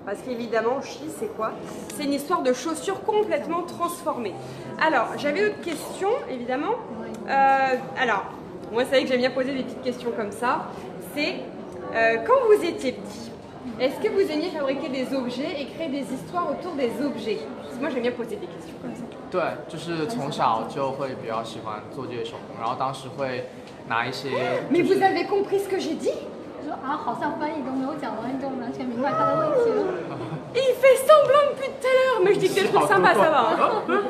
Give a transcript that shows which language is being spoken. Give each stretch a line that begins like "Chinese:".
French: Parce qu'évidemment, Chi, c'est quoi? C'est une histoire de chaussures complètement transformées. Alors, j'avais une autre question, évidemment. Alors, moi, c'est vrai que j'aime bien poser des petites questions comme ça. C'est, quand vous étiez petit, est-ce que vous aimiez fabriquer des objets et créer des histoires autour des objets? Parce que moi, j'aime bien poser des questions comme ça.
Chinese: 对，就是从小就会比较喜欢做这些手工，然后当时会拿一些。
French: Mais vous avez compris ce que j'ai dit?
Chinese: 好像翻译都没有讲完，你就完全明白他的问题了。
French: Il fait semblant depuis tout à l'heure, mais je dis que des trucs sympas, ça va.